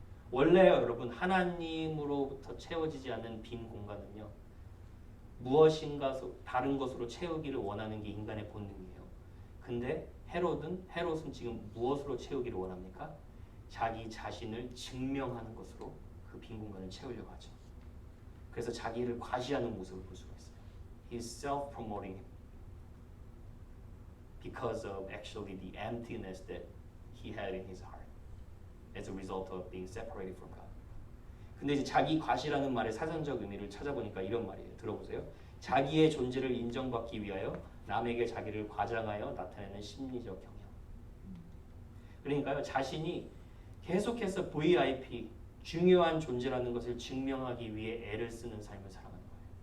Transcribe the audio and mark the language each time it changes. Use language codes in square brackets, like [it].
[ko] 원래요 여러분 하나님으로부터 채워지지 않는 빈 공간은요 무엇인가 다른 것으로 채우기를 원하는 게 인간의 본능이에요. 근데 헤롯은 지금 무엇으로 채우기를 원합니까? 자기 자신을 증명하는 것으로 그 빈 공간을 채우려고 하죠. 그래서 자기를 과시하는 모습을 볼 수가 있어요. [en] He's self-promoting because of actually the emptiness that he had in his heart as a result of being separated from God. [ko] 근데 이제 자기 과시라는 말의 사전적 의미를 찾아보니까 이런 말이에요. 들어보세요. 자기의 존재를 인정받기 위하여 남에게 자기를 과장하여 나타내는 심리적 경향. 그러니까요. 자신이 계속해서 VIP, 중요한 존재라는 것을 증명하기 위해 애를 쓰는 삶을 살아가는 거예요.